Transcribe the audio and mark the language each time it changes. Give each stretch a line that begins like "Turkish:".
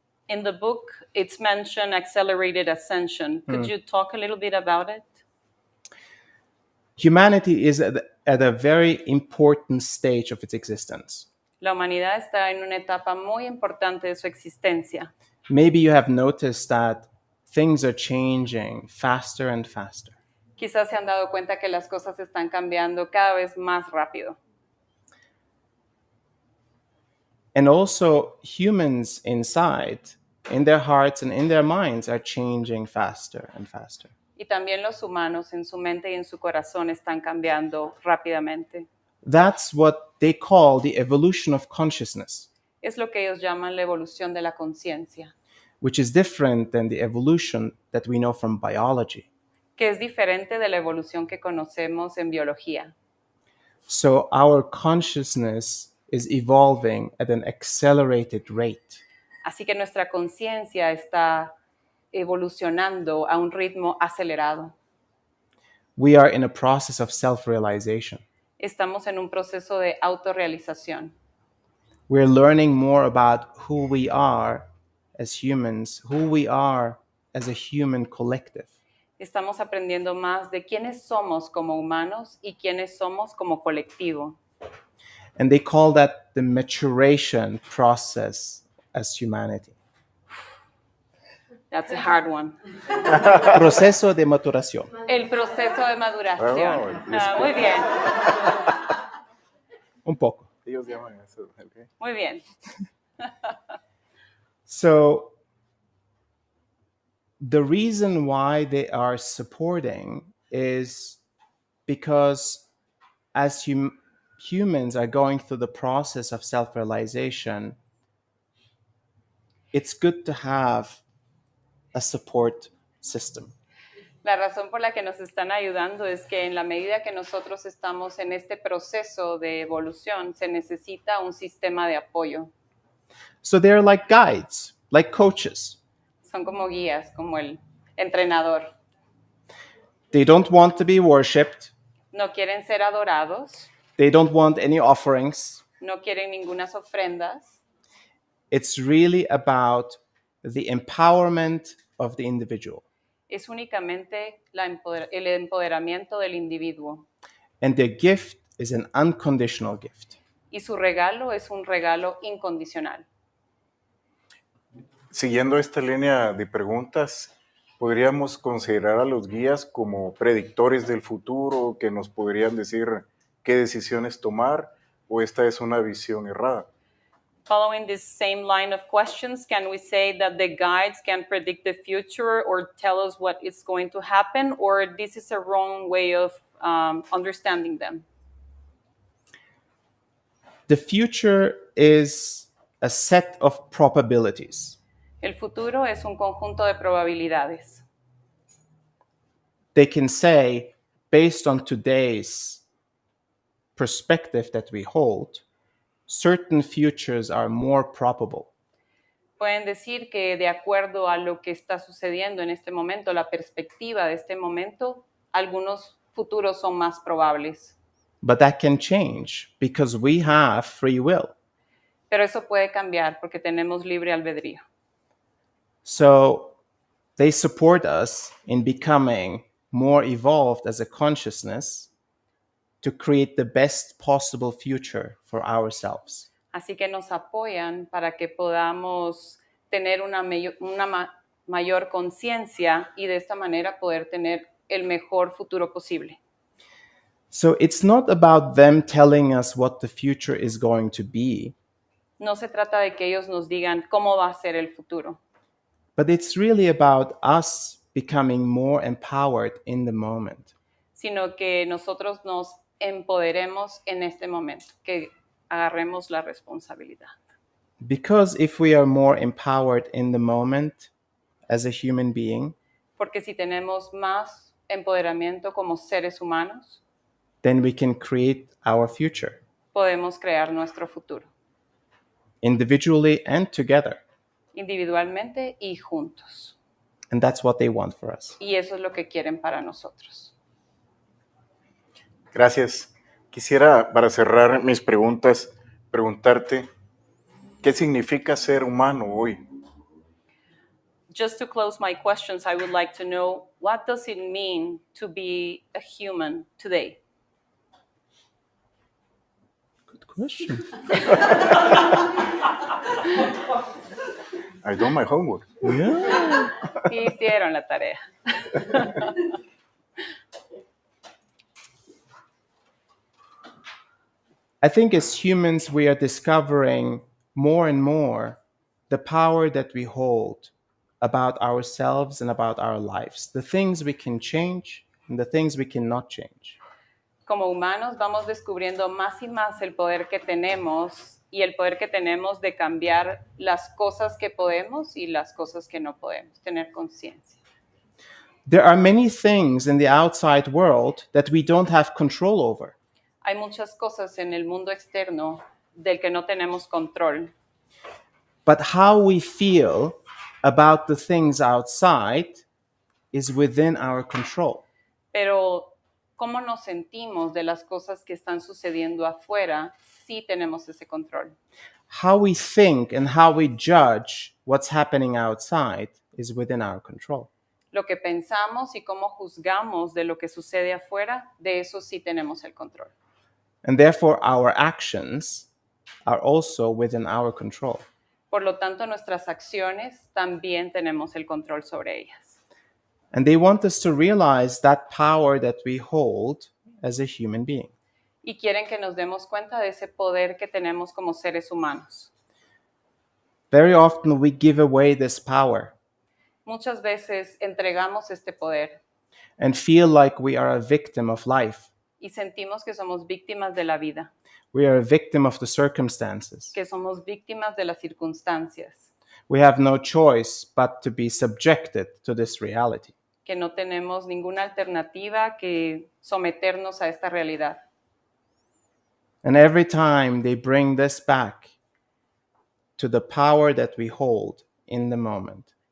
English: In the book, it's mentioned accelerated ascension. Could you talk a little bit about it? Humanity is at a very important stage of its existence.
Spanish: La humanidad está en una etapa muy importante de su existencia.
English: Maybe you have noticed that things are changing faster and faster.
Spanish: Quizás se han dado cuenta que las cosas están cambiando cada vez más rápido.
English: And also, humans inside, in their hearts and in their minds, are changing faster and faster.
Spanish: Y también los humanos en su mente y en su corazón están cambiando rápidamente.
English: That's what they call the evolution of consciousness,
Spanish: Es lo que ellos llaman la evolución de la conciencia,
English: which is different than the evolution that we know from biology.
Spanish: que es diferente de la evolución que conocemos en biología.
English: So our consciousness is evolving at an accelerated rate.
Spanish: Así que nuestra conciencia está evolucionando a un ritmo acelerado.
English: We are in a process of self-realization.
Spanish: Estamos en un proceso de autorrealización.
English: We're learning more about who we are as humans, who we are as a human collective.
Spanish: Estamos aprendiendo más de quiénes somos como humanos y quiénes somos como colectivo.
English: And they call that the maturation process as humanity. That's a hard one.
Spanish: Proceso de maturación. El proceso de maduración. Oh, Muy bien, Un poco. Ellos llaman eso. ¿ok? muy bien.
English: So the reason why they are supporting is because as humans are going through the process of self-realization, it's good to have a support system.
Spanish: La razón por la que nos están ayudando es que en la medida que nosotros estamos en este proceso de evolución, se necesita un sistema de apoyo.
English: So they're like guides, like coaches.
Spanish: Son como guías, como el entrenador.
English: They don't want to be worshipped.
Spanish: No quieren ser adorados,
English: They don't want any offerings.
Spanish: no quieren ningunas ofrendas.
English: It's really about the empowerment of the individual.
Spanish: Es únicamente el empoderamiento del individuo.
English: And their gift is an unconditional gift.
Spanish: Y su regalo es un regalo incondicional. Siguiendo esta línea de preguntas, ¿podríamos considerar a los guías como predictores del futuro que nos podrían decir qué decisiones tomar o esta es una visión errada?
English: Following this same line of questions, can we say that the guides can predict the future or tell us what is going to happen, or this is a wrong way of understanding them? The future is a set of probabilities.
Spanish: El futuro es un conjunto de probabilidades.
English: They can say, based on today's perspective that we hold, certain futures are more probable.
Spanish: Pueden decir que de acuerdo a lo que está sucediendo en este momento, la perspectiva de este momento, algunos futuros son más probables.
English: But that can change because we have free will.
Spanish: Pero eso puede cambiar porque tenemos libre albedrío.
English: So they support us in becoming more evolved as a consciousness to create the best possible future for ourselves.
Spanish: Así que nos apoyan para que podamos tener una mayor conciencia y de esta manera poder tener el mejor futuro posible.
English: So it's not about them telling us what the future is going to be,
Spanish: No se trata de que ellos nos digan cómo va a ser el futuro,
English: but it's really about us becoming more empowered in the moment.
Spanish: sino que nosotros nos empoderemos en este momento, que agarremos la responsabilidad.
English: Because if we are more empowered in the moment as a human being,
Spanish: Porque si tenemos más empoderamiento como seres humanos,
English: then we can create our future
Spanish: podemos crear nuestro futuro,
English: individually and together.
Spanish: individualmente y juntos.
English: And that's what they want for us.
Spanish: Y eso es lo que quieren para nosotros. Gracias. Quisiera, para cerrar mis preguntas, preguntarte, ¿qué significa ser humano hoy?
English: Just to close my questions, I would like to know, what does it mean to be a human today? Good question. I done my homework. Yeah.
Spanish: Sí hicieron la tarea.
English: I think as humans, we are discovering more and more the power that we hold about ourselves and about our lives, the things we can change and the things we cannot change.
Spanish: Como humanos vamos descubriendo más y más el poder que tenemos y el poder que tenemos de cambiar las cosas que podemos y las cosas que no podemos, tener conciencia.
English: There are many things in the outside world that we don't have control over.
Spanish: Hay muchas cosas en el mundo externo del que no tenemos control,
English: But how we feel about the things outside is within our control.
Spanish: pero cómo nos sentimos de las cosas que están sucediendo afuera, sí tenemos ese control.
English: How we think and how we judge what's happening outside is within our control.
Spanish: Lo que pensamos y cómo juzgamos de lo que sucede afuera, de eso sí tenemos el control.
English: And therefore, our actions are also within our control.
Spanish: Por lo tanto, nuestras acciones también tenemos el control sobre ellas.
English: And they want us to realize that power that we hold as a human being.
Spanish: Y quieren que nos demos cuenta de ese poder que tenemos como seres humanos.
English: Very often, we give away this power
Spanish: Muchas veces entregamos este poder
English: and feel like we are a victim of life.
Spanish: y sentimos que somos víctimas de la vida,
English: We are a victim of the circumstances.
Spanish: que somos víctimas de las circunstancias,
English: We have no choice but to be subjected to this reality.
Spanish: que no tenemos ninguna alternativa que someternos a esta realidad.
English: And every time they bring this back to the power that we hold in the moment.